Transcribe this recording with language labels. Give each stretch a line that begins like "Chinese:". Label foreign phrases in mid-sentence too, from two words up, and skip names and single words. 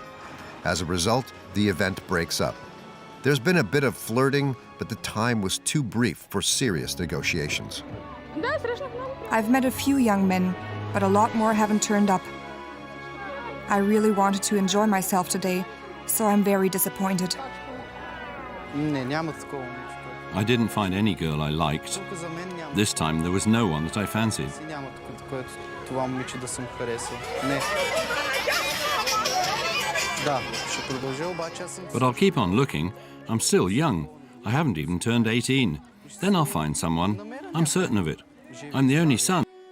English: As a result, the event breaks up. There's been a bit of flirting, but the time was too brief for serious negotiations. I've met a few young men, but a lot more haven't turned up. I really wanted to enjoy myself today, so I'm very disappointed.
Bulgarian: Не, няма такова нещо.
English: I didn't find any girl I liked.
Bulgarian: Тук за мен няма.
English: This time there was no one that I fancied.
Bulgarian: Няма тук, което това момиче да съм харесал. Не. Да, ще продължа, обаче аз съм...
English: But I'll keep on looking. I'm still young. I haven't even turned 18. Then I'll find someone. I'm certain of it. I'm the only son.